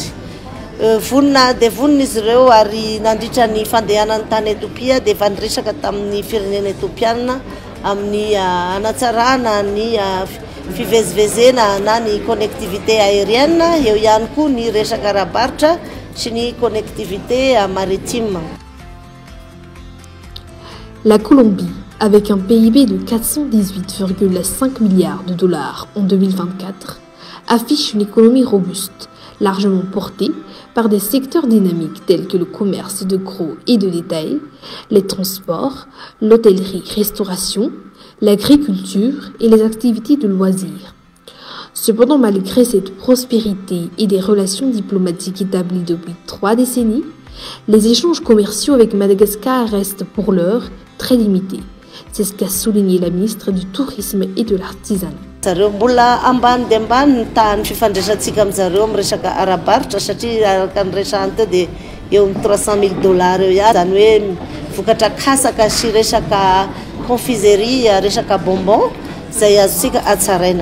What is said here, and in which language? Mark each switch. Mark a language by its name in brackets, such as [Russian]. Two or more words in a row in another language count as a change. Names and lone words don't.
[Malagasy] Vonona dia vonona izy ireo ary nandritra ny fandehanany tany Ethiopia dia efa niresaka tamin'ny firenena Ethiopiana amin'ny hanatsarana ny fivezivezena na ny [French] connectivité aérienne, [Malagasy] eo ihany koa ny resaka ara-barotra sy ny [French] connectivité maritime. La Colombie, avec un PIB de 418,5 milliards de dollars en 2024, affiche une économie robuste, largement portée par des secteurs dynamiques tels que le commerce de gros et de détail, les transports, l'hôtellerie-restauration, l'agriculture et les activités de loisirs. Cependant, malgré cette prospérité et des relations diplomatiques établies depuis 3 décennies, les échanges commerciaux avec Madagascar restent pour l'heure très limités. C'est ce qu'a souligné la ministre du Tourisme et de l'Artisanat. [Malagasy] Zareo mbola ambany dia ambany ny tany fifandraisantsika amin'izareo amin'ny resaka ara-barotra satria araka ny resahany teo dia eo amin'ny $300,000 eo ihany. Zany hoe vokatra kasaka sy resaka confiserie, resaka bonbon izay azontsika hatsaraina.